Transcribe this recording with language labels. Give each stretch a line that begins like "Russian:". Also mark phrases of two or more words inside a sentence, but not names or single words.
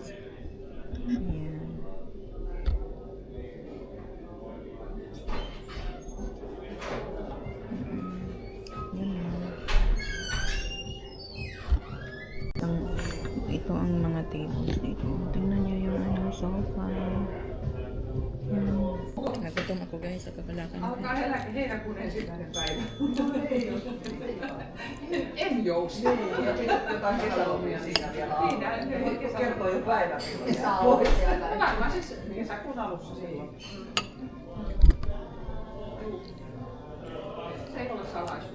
Filipino: Ayan. Ito ang mga tables dito. Tingnan nyo yung sofa. Yan. Nagutom ako guys sa kapalakan.
Finnish: Alkaa heinäkuun 1. päivä. En jousta. Jotain kesälomia siinä vielä. Siinä kertoo jo päivän. Varmaan siis kesäkuun alussa silloin. Se ei ole salaisuus.